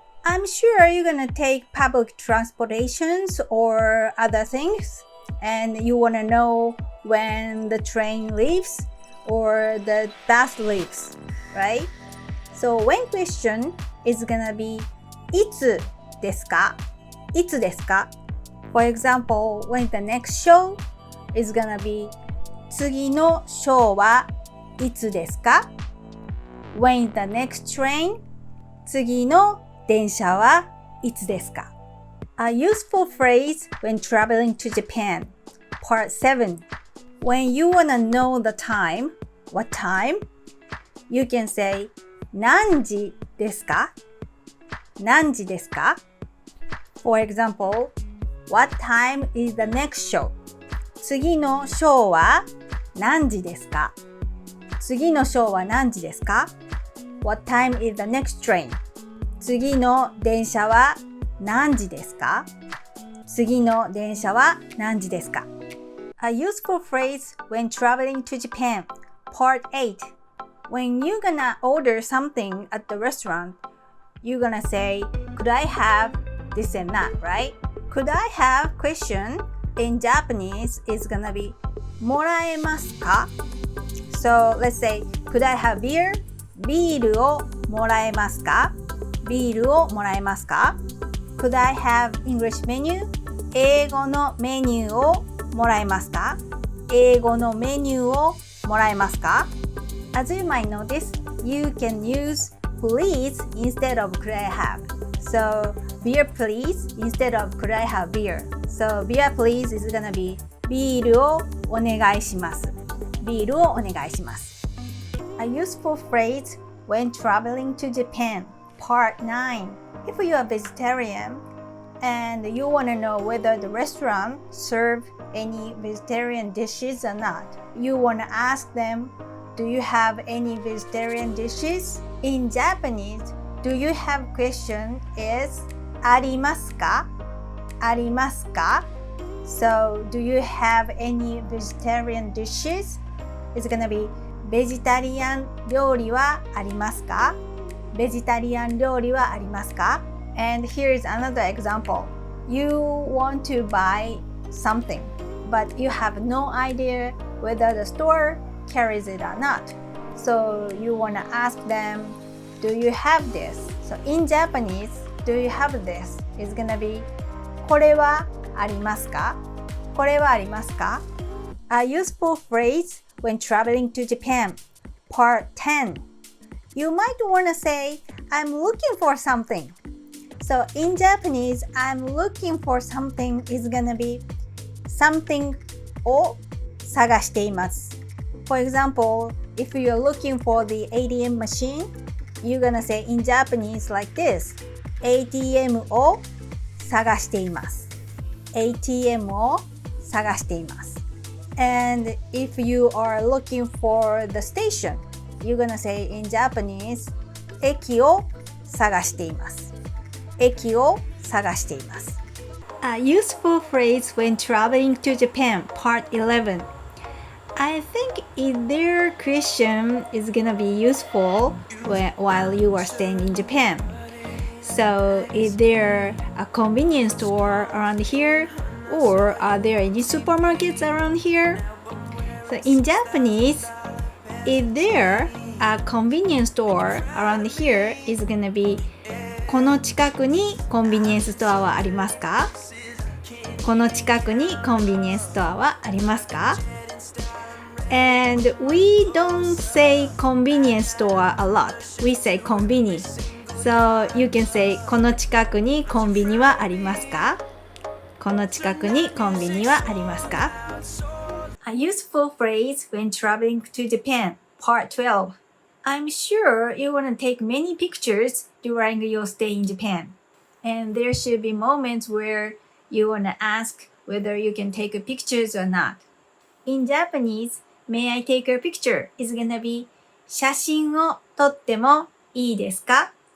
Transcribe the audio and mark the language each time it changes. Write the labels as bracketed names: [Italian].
[English] I'm sure you're gonna take public transportations or other things and you wanna know when the train leaves or the bus leaves, right? So when question is gonna be [Japanese] いつですか? いつですか? [English] For example, when the next show is gonna be [Japanese] 次のショーはいつですか? [English] When the next train [Japanese] 次の電車はいつですか? [English] A useful phrase when traveling to Japan. Part 7. When you wanna know the time, what time? You can say [Japanese] 何時ですか? 何時ですか? [English] For example, what time is the next show? [Japanese] 次のショーは何時ですか?次のショーは何時ですか? [English] What time is the next train? [Japanese] 次の電車は何時ですか? 次の電車は何時ですか? [English] A useful phrase when traveling to Japan. Part 8. When you're gonna order something at the restaurant, you're gonna say, could I have this and that, right? Could I have question in Japanese is gonna be [Japanese] もらえますか? [English] So let's say, could I have beer? [Japanese] ビールをもらえますか?ビールをもらえますか? [English] Could I have English menu? [Japanese] 英語のメニューをもらえますか?英語のメニューをもらえますか? [English] As you might notice, you can use please instead of could I have. So beer please instead of could I have beer. So beer please is gonna be [Japanese] ビールをお願いします。ビールをお願いします。 [English] A useful phrase when traveling to Japan. Part 9. If you are vegetarian and you want to know whether the restaurant serve any vegetarian dishes or not, you want to ask them, do you have any vegetarian dishes? In Japanese, do you have question is [Japanese] ありますか? ありますか? [English] So, do you have any vegetarian dishes? It's gonna be [Japanese] ベジタリアン料理はありますか? ベジタリアン料理はありますか? [English] And here's another example. You want to buy something, but you have no idea whether the store carries it or not. So you want to ask them, do you have this? So in Japanese, do you have this? Is gonna be [Japanese] これはありますか? これはありますか? [English] A useful phrase when traveling to Japan. Part 10. You might want to say, I'm looking for something. So in Japanese, I'm looking for something is gonna be something [Japanese] を探しています. [English] For example, if you're looking for the ATM machine, you're gonna say in Japanese like this. [Japanese] ATM を探しています.ATM を探しています. [English] And if you are looking for the station, you're gonna say in Japanese, [Japanese] 駅を探しています. 駅を探しています. [English] A useful phrase when traveling to Japan, part 11. I think either question is gonna be useful while you are staying in Japan. So, is there a convenience store around here? Or are there any supermarkets around here? So, in Japanese, is there a convenience store around here is gonna be [Japanese] この近くにコンビニエンスストアはありますか? この近くにコンビニエンスストアはありますか? [English] And we don't say convenience store a lot. We say コンビニ. So you can say [Japanese] この近くにコンビニはありますか? この近くにコンビニはありますか? [English] A useful phrase when traveling to Japan, part 12. I'm sure you want to take many pictures during your stay in Japan. And there should be moments where you want to ask whether you can take pictures or not. In Japanese, may I take a picture is gonna be [Japanese] 写真を撮ってもいいですか?